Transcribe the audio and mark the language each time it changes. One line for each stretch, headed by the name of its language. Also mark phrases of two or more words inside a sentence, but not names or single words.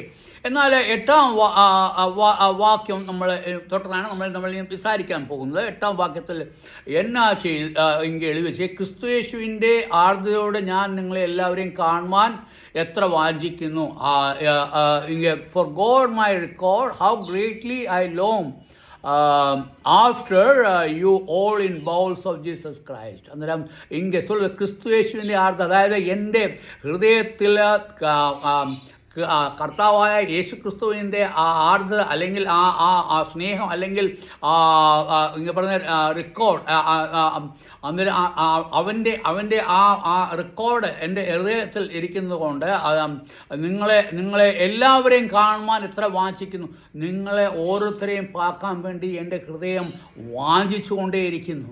Malayalam: എന്നാൽ 8-ാം വാക്യം തൊട്ടാണ് നമ്മൾ വിസാരിക്കാൻ പോകുന്നത്. 8-ാം വാക്യത്തിൽ എന്നാ എഴുതി വെച്ച്, ക്രിസ്തുയേശുവിൻ്റെ ആർദ്രതയോടെ ഞാൻ നിങ്ങളെ എല്ലാവരെയും കാണുവാൻ എത്ര വാഞ്ചിക്കുന്നു.
English: For God my record how greatly I long after you all in bowels of Jesus Christ.
Tamil: அந்தரம் இங்கே சொல்வது கிறிஸ்து
Malayalam: യേശുവിൻ്റെ ആർദ്രത, അതായത് എൻ്റെ ഹൃദയത്തിൽ കർത്താവായ യേശു ക്രിസ്തുവിൻ്റെ ആ ആർദ്രത അല്ലെങ്കിൽ ആ സ്നേഹം അല്ലെങ്കിൽ ഇങ്ങനെ പറഞ്ഞ റെക്കോർഡ്, അന്നേരം അവൻ്റെ ആ റെക്കോർഡ് എൻ്റെ ഹൃദയത്തിൽ ഇരിക്കുന്നത് കൊണ്ട് നിങ്ങളെ എല്ലാവരെയും കാണുവാൻ എത്ര വാഞ്ചിക്കുന്നു, നിങ്ങളെ ഓരോരുത്തരെയും പാക്കാൻ വേണ്ടി എൻ്റെ ഹൃദയം വാഞ്ചിച്ചുകൊണ്ടേയിരിക്കുന്നു.